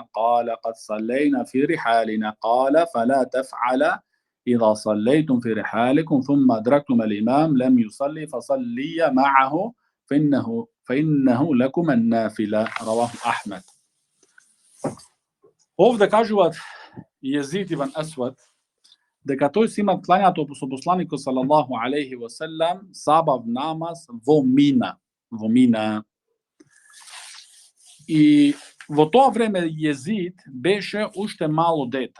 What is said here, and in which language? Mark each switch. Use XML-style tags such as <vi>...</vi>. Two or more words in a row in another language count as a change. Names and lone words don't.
<ar>قال قد صلينا في رحالنا. قال فلا تفعل إذا صليتم في رحالكم ثم أدركتم الإمام لم يصلي فصليا معه فإنه لكم النافلة. رواه أحمد.</ar> <mk>Овде кажуваат Језид ибн Асвад дека тој си има клањато со посланикот</mk> <ar>صلى الله عليه وسلم</ar> <mk>сабав намаз во Мина. И во тоа време Језид беше уште мало дете.</mk>